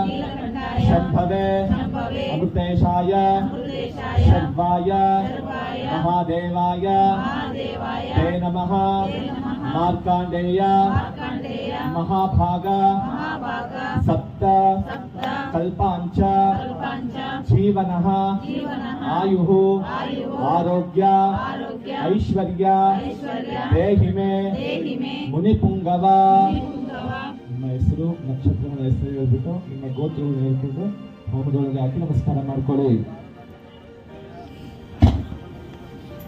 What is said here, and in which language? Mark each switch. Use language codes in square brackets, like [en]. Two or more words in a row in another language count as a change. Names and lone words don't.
[sa] शंभवे अमृतेशाय शर्वाय महादेवाय ते नमः मार्कांडेय महाभाग सप्त कल्पांच जीवनः आयुः आरोग्य ऐश्वर्य देहि मे [kn] ಮುನಿಪುಂಗವ ನಿಮ್ಮ ಹೆಸರು ನಕ್ಷತ್ರಗಳ ಹೆಸರು ಹೇಳ್ಬಿಟ್ಟು ನಿಮ್ಮ ಗೋತ್ರಗಳು ಹೇಳ್ಕೊಂಡು ಹೋಮದೊಳಗೆ ಹಾಕಿ ನಮಸ್ಕಾರ ಮಾಡ್ಕೊಳ್ಳಿ.